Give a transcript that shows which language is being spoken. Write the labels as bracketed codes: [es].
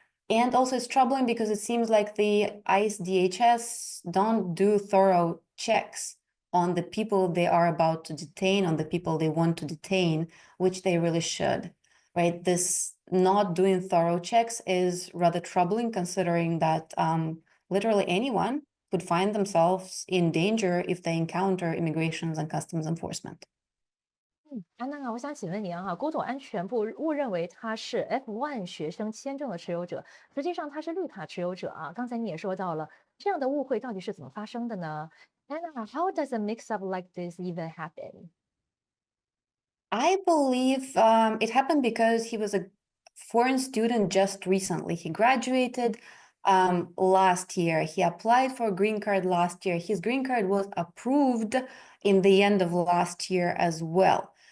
[en] And also it's troubling because it seems like the ICE DHS don't do thorough checks on the people they are about to detain, on the people they want to detain, which they really should, right? This not doing thorough checks is rather troubling, considering that literally anyone could find themselves in danger if they encounter Immigration and Customs Enforcement. [zh] 安娜，我想请问您哈，国土安全部误认为他是 F1 学生签证的持有者，实际上他是绿卡持有者啊。刚才你也说到了，这样的误会到底是怎么发生的呢？ [en] Anna, how does a mix-up like this even happen? I believe it happened because he was a foreign student just recently. He graduated last year. He applied for a green card last year. His green card was approved in the end of last year as well.